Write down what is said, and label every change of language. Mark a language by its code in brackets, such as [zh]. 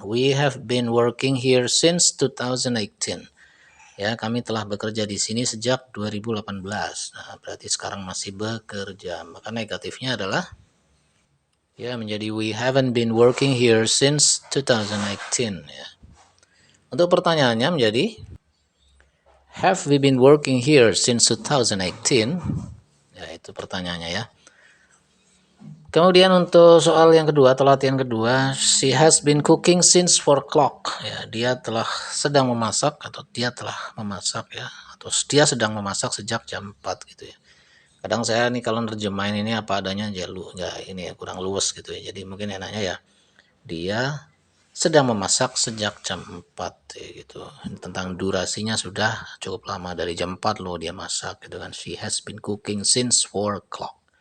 [en] We have been working here since 2018. [id] Ya, kami telah bekerja di sini sejak 2018. Nah, berarti sekarang masih bekerja. Maka negatifnya adalah ya menjadi [en] we haven't been working here since 2018 [id] ya. Untuk pertanyaannya menjadi [en] have we been working here since 2018? [id] Ya, itu pertanyaannya ya. Kemudian untuk soal yang kedua atau latihan kedua, [en] she has been cooking since 4 o'clock. [id] Ya, dia telah sedang memasak atau dia telah memasak ya, atau dia sedang memasak sejak jam 4 gitu ya. Kadang saya nih kalau nerjemahin ini apa adanya nggak ini ya, kurang luwes gitu ya. Jadi mungkin enaknya ya dia sedang memasak sejak jam 4 ya gitu. Tentang durasinya sudah cukup lama, dari jam 4 loh dia masak gitu kan. [en] She has been cooking since 4 o'clock.